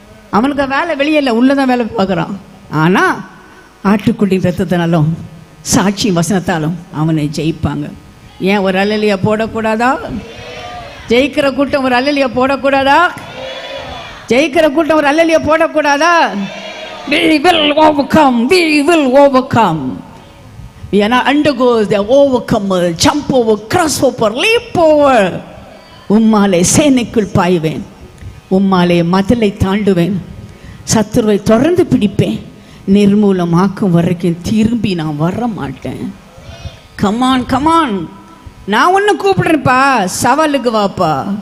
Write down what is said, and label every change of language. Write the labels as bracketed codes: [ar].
[ta] அவனுக்கு வேலை வெளியில் உள்ளதான் வேலை பார்க்குறான். ஆனால் ஆட்டுக்குட்டியின் ரத்தத்தினாலும் சாட்சி வசனத்தாலும் அவனை ஜெயிப்பாங்க. ஏன் ஒரு அல்லலியா போடக்கூடாதா? ஜெயிக்கிற கூட்டம் ஒரு அல்லலியா போடக்கூடாதா? ஜெயிக்கிற கூட்டம் ஒரு அல்லலியா போடக்கூடாதா? [en] We will overcome. We will overcome. We are not undergo the overcomer, jump over, cross over, leap over. [ta] உம்மாலே சேனைக்குள் பாய்வேன், உம்மாலே மதிலை தாண்டுவேன், சத்துருவை தொடர்ந்து பிடிப்பேன், நிர்மூலமாக்கும் வரைக்கும் திரும்பி நான் வர மாட்டேன். கமான் கமான், நான் ஒன்று கூப்பிடுறேன்ப்பா, சவாலுக்கு வாப்பா.